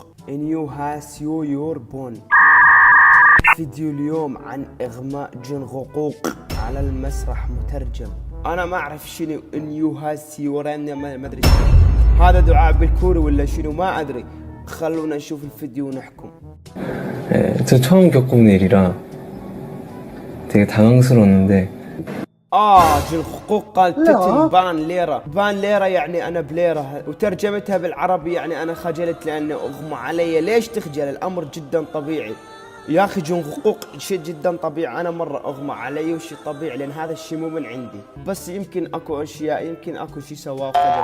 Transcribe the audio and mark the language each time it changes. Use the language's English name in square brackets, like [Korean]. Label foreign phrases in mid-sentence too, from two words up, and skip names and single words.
[Arabic] نيو هاس يو يور بون. فيديو اليوم عن اغماء جنغقوق على المسرح مترجم. انا ما اعرف شنو نيو هاس يورين ما ادري هذا دعاء بالكوري ولا شنو ما ادري. خلونا نشوف الفيديو ونحكم. [Korean] 저 처음 겪어본 일이라 되게 당황스러웠는데 [Arabic] جنغقوق قال تتن بان ليرة. بان ليرة يعني أنا بليرة، وترجمتها بالعربي يعني أنا خجلت لأنه أغمى علي. ليش تخجل؟ الأمر جدا طبيعي يا أخي. جنغقوق شيء جدا طبيعي، أنا مرة أغمى علي وشي طبيعي لأن هذا الشيء مو من عندي، بس يمكن أكو أشياء يمكن أكو شيء سواه خجل.